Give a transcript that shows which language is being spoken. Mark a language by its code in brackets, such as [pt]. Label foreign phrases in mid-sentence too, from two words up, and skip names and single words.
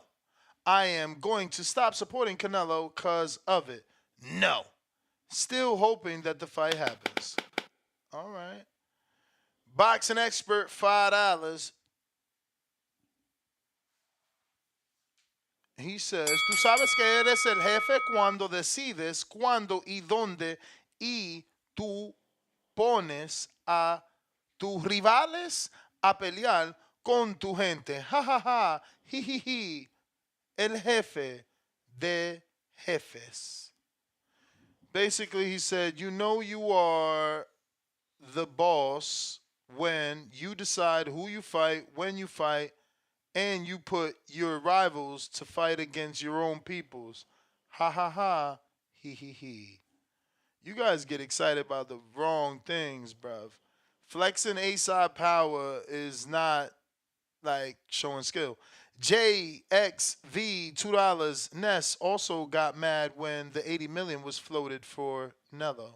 [en] I am going to stop supporting Canelo because of it. No. Still hoping that the fight happens. All right. Boxing expert, $5. He says, [es] tú sabes que eres el jefe cuando decides cuándo y dónde y tú pones a tus rivales a pelear con tu gente. Ja, ja, ja. Ji, ji, ji. El jefe de jefes. [en] Basically, he said, you are the boss when you decide who you fight, when you fight, and you put your rivals to fight against your own peoples. Ha ha ha. He he he. You guys get excited about the wrong things, bruv. Flexing A-side power is not like showing skill. JXV $2. Ness also got mad when the 80 million was floated for Nello.